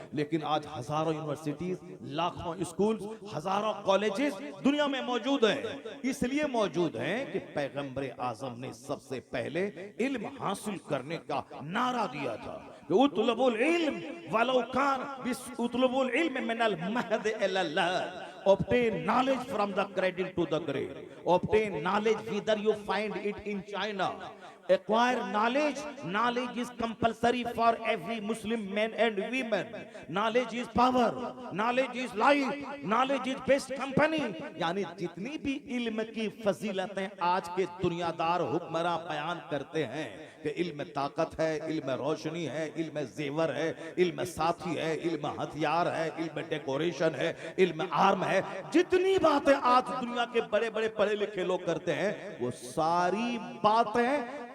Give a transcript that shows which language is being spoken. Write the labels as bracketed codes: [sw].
[hi] लेकिन आज हजारों यूनिवर्सिटीज, लाखों स्कूल, हजारों कॉलेजेस दुनिया में मौजूद हैं। इसलिए मौजूद हैं कि पैगंबर आजम ने सबसे पहले इल्म हासिल करने का नारा दिया था, [ar] उतलबुल इल्म वलौ कान उतलबुल इल्म मिनल महद इलल लहद। [en] Obtain knowledge from the cradle to the grave. Obtain knowledge whether you find it in China. Acquire knowledge. Knowledge is compulsory for every Muslim man and women. Knowledge is power. Knowledge is life. Knowledge is best company. [hi] यानी जितनी भी इल्म की फजीलतें आज के दुनियादार हुक्मरान बयान करते हैं कि इल्म ताकत है, इल्म रोशनी है, इल्म जेवर है, इल्म साथी है, इल्म हथियार है, इल्म डेकोरेशन है, इल्म आर्म है, जितनी बातें आज दुनिया के बड़े बड़े पढ़े लिखे लोग करते हैं, वो सारी बातें